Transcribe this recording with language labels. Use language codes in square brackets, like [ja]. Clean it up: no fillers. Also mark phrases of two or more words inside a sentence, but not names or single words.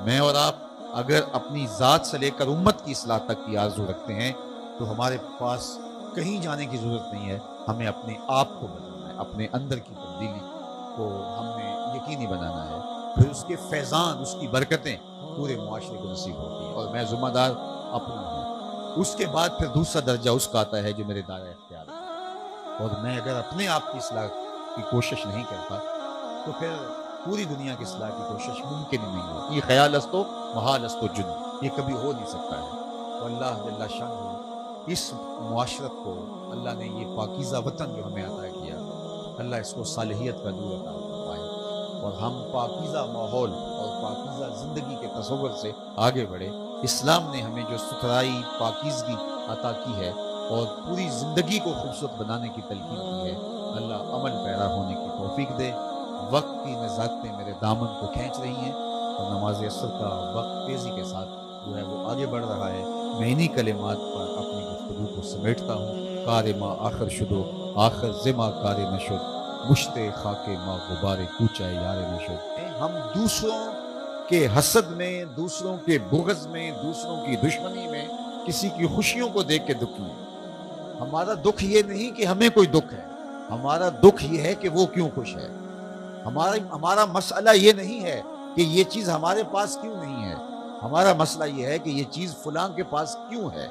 [ur] میں اور آپ اگر اپنی ذات سے لے کر امت کی اصلاح تک کی آرزو رکھتے ہیں تو ہمارے پاس کہیں جانے کی ضرورت نہیں ہے، ہمیں اپنے آپ کو بدلنا ہے، اپنے اندر کی تبدیلی کو ہم نے یقینی بنانا ہے، پھر اس کے فیضان، اس کی برکتیں پورے معاشرے کو نصیب ہوتی ہیں، اور میں ذمہ دار اپنا ہوں۔ اس کے بعد پھر دوسرا درجہ اس کا آتا ہے جو میرے دائرہ اختیار ہے، اور میں اگر اپنے آپ کی اصلاح کی کوشش نہیں کرتا تو پھر پوری دنیا کی اصلاح کی کوشش ممکن ہی نہیں ہوتی۔ یہ [fa] خیال است و محال است و جن، [ur] یہ کبھی ہو نہیں سکتا ہے۔ واللہ جل شانہ اس معاشرت کو اللہ نے یہ پاکیزہ وطن جو ہمیں عطا کیا، اللہ اس کو صالحیت کا نور عطا فرمائے، اور ہم پاکیزہ ماحول اور پاکیزہ زندگی کے تصور سے آگے بڑھے۔ اسلام نے ہمیں جو ستھرائی، پاکیزگی عطا کی ہے اور پوری زندگی کو خوبصورت بنانے کی تلقین کی ہے، اللہ عمل پیرا ہونے کی توفیق دے۔ وقت کی نزاکتیں میرے دامن کو کھینچ رہی ہیں، اور نماز عصر کا وقت تیزی کے ساتھ جو ہے وہ آگے بڑھ رہا ہے۔ میں انہی کلمات پر اپنی گفتگو کو سمیٹتا ہوں۔ [fa] کار ما آخر شدو، آخر زما کار نشد، مشت خاک ما غبار کوچہ یار نشد۔ [ur] ہم دوسروں کے حسد میں، دوسروں کے بغض میں، دوسروں کی دشمنی میں، کسی کی خوشیوں کو دیکھ کے دکھی ہیں۔ ہمارا دکھ یہ نہیں کہ ہمیں کوئی دکھ ہے، ہمارا دکھ یہ ہے کہ وہ کیوں خوش ہے۔ ہمارا مسئلہ یہ نہیں ہے کہ یہ چیز ہمارے پاس کیوں نہیں ہے، ہمارا مسئلہ یہ ہے کہ یہ چیز فلاں کے پاس کیوں ہے۔